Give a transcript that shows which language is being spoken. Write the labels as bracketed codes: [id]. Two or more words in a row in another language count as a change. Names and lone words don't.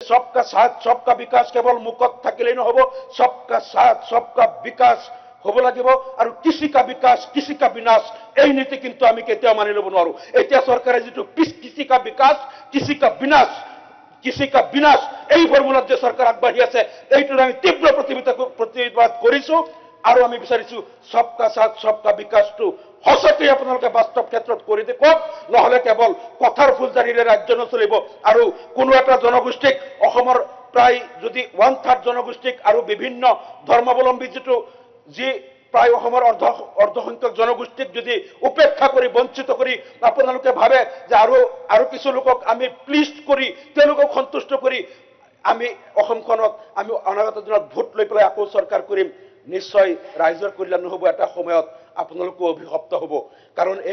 [hi] सबका साथ सबका विकास [as] केवल मुखत থাকিলে নহব [hi] सबका साथ सबका विकास [as] হব লাগিব আৰু [hi] किसी का विकास किसी का विनाश [as] এই নীতি কিন্তু আমি কেতিয়াও মানি লব নোৱাৰো এতিয়া চৰকাৰে যেটো [hi] किसी का विकास किसी का विनाश किसी का विनाश [as] এই ফৰ্মুলাত যে চৰকাৰ আগবাঢ়ি আছে এইটোৰ আমি তীব্ৰ প্ৰতিবাদ কৰিছো আৰু আমি বিচাৰিছো सबका साथ सबका विकासটো হসতে আপোনালোকে বাস্তৱ ক্ষেত্ৰত কৰি দেখক নহলে কেৱল কথাৰ ফুলজাৰিৰে ৰাজ্য নচলিব আৰু কোনো এটা জনগোষ্ঠীক অসমৰ প্ৰায় যদি 1/3 জনগোষ্ঠীক আৰু বিভিন্ন ধৰ্মাৱলম্বী যেটো যি প্ৰায় অসমৰ অৰ্ধসংখ্যক জনগোষ্ঠীক যদি উপেক্ষা কৰি বঞ্চিত কৰি আপোনালোকে ভাবে যে আৰু কিছু লোকক আমি প্লিজ কৰি তেওঁলোকক সন্তুষ্ট কৰি আমি অসমখনত আমি অনাগত দিনত ভোট লৈ পেলাই আকৌ চৰকাৰ কৰিম নিশ্চয় ৰাইজৰ কল্যাণ নহব এটা সময়ত আপোনালোক অভিশপ্ত হ'ব কাৰণ এই